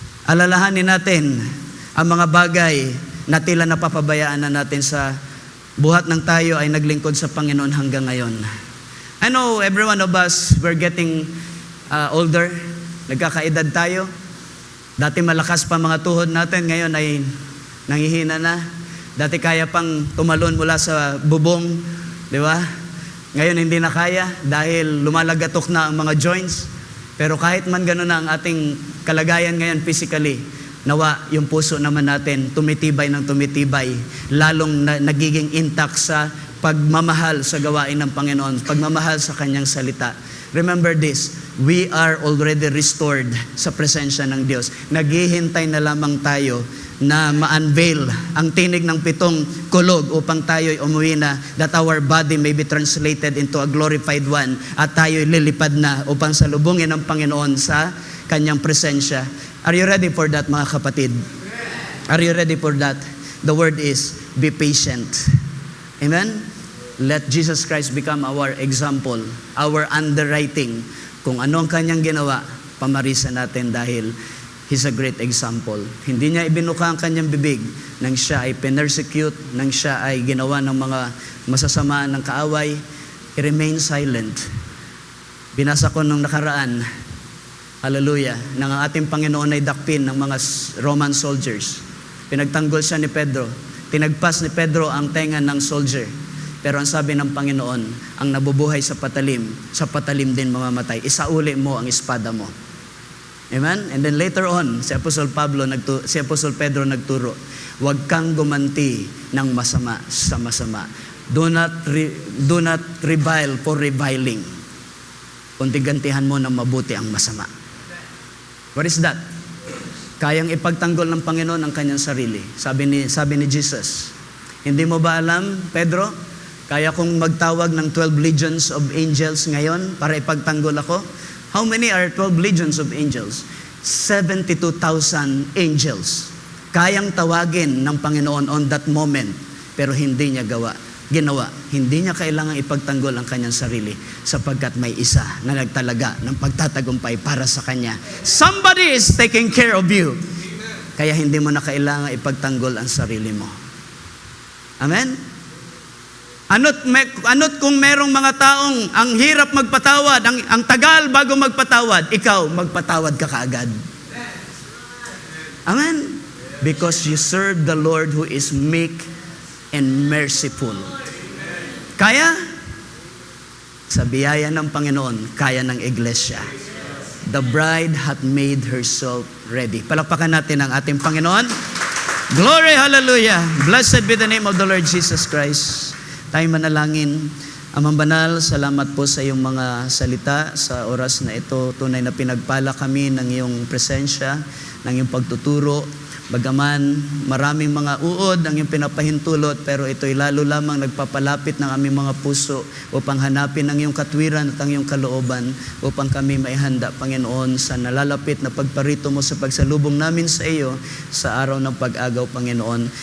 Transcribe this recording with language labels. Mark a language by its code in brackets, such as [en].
[tl] Alalahanin natin ang mga bagay na tila napapabayaan na natin sa buhat ng tayo ay naglingkod sa Panginoon hanggang ngayon. [en] I know every one of us, we're getting older. [tl] Nagkakaedad tayo. Dati malakas pa mga tuhod natin, ngayon ay nangihina na. Dati kaya pang tumalon mula sa bubong, di ba? Ngayon hindi na kaya dahil lumalagatok na ang mga joints. Pero kahit man gano'n na ang ating kalagayan ngayon physically, nawa yung puso naman natin tumitibay ng tumitibay, lalong nagiging intact sa pagmamahal sa gawain ng Panginoon, pagmamahal sa Kanyang salita. [en] Remember this, we are already restored [tl] sa presensya ng Diyos. Naghihintay na lamang tayo na ma-unveil ang tinig ng 7 kulog upang tayo'y umuwi na, [en] that our body may be translated into a glorified one, [tl] at tayo'y lilipad na upang salubungin ng Panginoon sa Kanyang presensya. [en] Are you ready for that, [tl] mga kapatid? [en] Are you ready for that? The word is, be patient. Amen? Let Jesus Christ become our example, our underwriting. [tl] Kung ano ang Kanyang ginawa, pamarisan natin dahil [en] He's a great example. [tl] Hindi niya ibinuka ang Kanyang bibig nang siya ay persecute, nang siya ay ginawa ng mga masasama ng kaaway. [en] He remained silent. [tl] Binasa ko nung nakaraan, hallelujah, nang ang ating Panginoon ay dakpin ng mga Roman soldiers. Pinagtanggol siya ni Pedro. Tinagpas ni Pedro ang tenga ng soldier. Pero ang sabi ng Panginoon, ang nabubuhay sa patalim din mamamatay. Isauli mo ang espada mo. Amen? [en] And then later on, [tl] si Apostol Pedro nagturo, huwag kang gumanti ng masama sa masama. [en] Do not revile for reviling. [tl] Kundi gantihan mo ng mabuti ang masama. [en] What is that? [tl] Kayang ipagtanggol ng Panginoon ang kanyang sarili. Sabi ni Jesus, hindi mo ba alam, Pedro, kaya kong magtawag ng 12 [en] legions of angels [tl] ngayon para ipagtanggol ako? [en] How many are 12 legions of angels? [tl] 72,000 angels. Kayang tawagin ng Panginoon [en] on that moment, [tl] pero hindi niya ginawa. Hindi niya kailangang ipagtanggol ang kanyang sarili sapagkat may isa na nagtalaga ng pagtatagumpay para sa kanya. [en] Somebody is taking care of you. [tl] Kaya hindi mo na kailangang ipagtanggol ang sarili mo. Amen? Ano't kung merong mga taong ang hirap magpatawad, ang tagal bago magpatawad, ikaw magpatawad ka kaagad. Amen? [en] Because you serve the Lord who is meek and merciful. [tl] Kaya? Sa biyaya ng Panginoon, kaya ng iglesia. [en] The bride hath made herself ready. [tl] Palakpakan natin ang ating Panginoon. Glory, hallelujah. [en] Blessed be the name of the Lord Jesus Christ. [tl] Tayo manalangin. Amang banal, salamat po sa iyong mga salita sa oras na ito. Tunay na pinagpala kami ng iyong presensya, ng iyong pagtuturo. Bagaman maraming mga uod ang iyong pinapahintulot, pero ito'y lalo lamang nagpapalapit ng aming mga puso upang hanapin ang iyong katwiran at ang iyong kalooban upang kami maihanda, Panginoon, sa nalalapit na pagparito mo sa pagsalubong namin sa iyo sa araw ng pag-agaw, Panginoon.